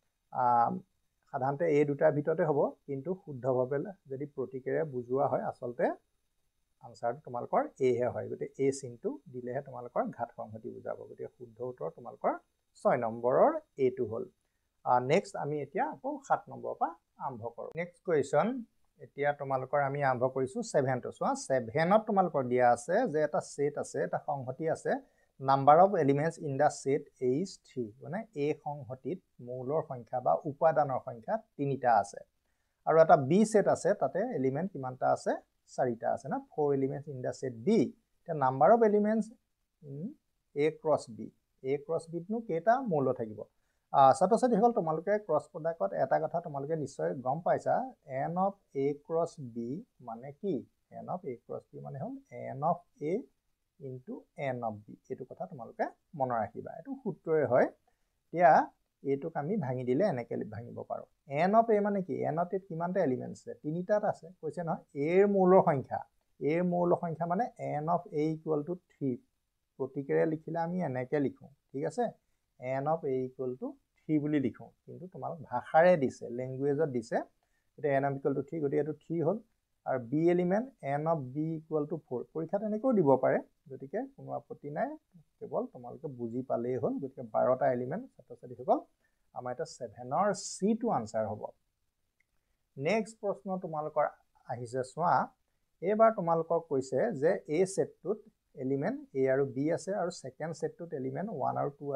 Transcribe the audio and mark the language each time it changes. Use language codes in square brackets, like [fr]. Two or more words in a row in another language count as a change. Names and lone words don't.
[as] সাধাৰণতে এই দুটাৰ ভিতৰতে হ'ব কিন্তু শুদ্ধভাৱে যদি প্ৰতিক্ৰিয়া বুজোৱা হয় আসলতে আনসাৰ তোমালোকৰ A হে হয় গতিকে A চিনটো দিলেহে তোমালোকৰ ঘাত সংহতি বুজাব গতিকে শুদ্ধ উত্তৰ তোমালোকৰ 6 নম্বৰৰ A টো হ'ল নেক্সট আমি এতিয়া আকৌ 7 নম্বৰৰ পৰা আৰম্ভ কৰো [en] next question [as] এতিয়া তোমালোকৰ আমি আৰম্ভ কৰিছো 7 টো চোৱা 7ত তোমালোকৰ দিয়া আছে যে এটা সেট আছে এটা সংহতি আছে [en] number of elements in the set A is 3 [as] মানে A সংহতিত মৌলৰ সংখ্যা বা উপাদানৰ সংখ্যা 3টা আছে আৰু এটা B সেট আছে তাতে এলিমেন্ট কিমানটা আছে 4টা আছে না [en] 4 elements in the set B [as] তে [en] number of elements in A cross [as] B নো কেইটা মৌল থাকিব ছাত্ৰ-ছাত্ৰীসকল তোমালোকে [en] cross productত [as] এটা কথা তোমালোকে নিশ্চয় গম পাইছা [en] n of A cross B [as] মানে কি [en] n of A cross B [as] মানে হ'ল [en] n of A into n of B [as] এটো কথা তোমালোকে মনত ৰাখিবা এটো সূত্ৰই হয় এতিয়া এটোক আমি ভাঙি দিলে এনেকে ভাঙিব পাৰো [en] n of A [as] মানে কি [en] n of A [as] কিমানটা এলিমেন্ট আছে তিনিটাত আছে কৈছে নহয় A এৰ মৌলৰ সংখ্যা মানে [en] n of A equal to 3 [as] প্ৰতিক্ৰিয়া লিখিলে আমি এনেকে লিখো ঠিক আছে [en] n of A equal to 3 [as] বুলি লিখো কিন্তু তোমালোক ভাষাৰে দিছে ল্যাঙ্গুৱেজত দিছে এটা [en] n of equal to 3 [as] গতি এটো 3 হ'ল আৰু B এলিমেন্ট [en] n of B equal to 4 [as] পৰীক্ষাত এনেকৈ দিব পাৰে গতিকে কোনো আপত্তি নাই কেৱল তোমালোকে বুজি পালেই হ'ল গতিকে 12টা এলিমেন্ট ছাত্ৰ-ছাত্ৰীসকল আমাৰ এটা 7ৰ C টো আনসাৰ হ'ব নেক্সট প্ৰশ্ন তোমালোকৰ আহিছে চোৱা এবাৰ তোমালোকক কৈছে যে A সেটটোত এলিমেন্ট A আৰু B আছে আৰু সেকেন্ড সেটটোত এলিমেন্ট 1 আৰু 2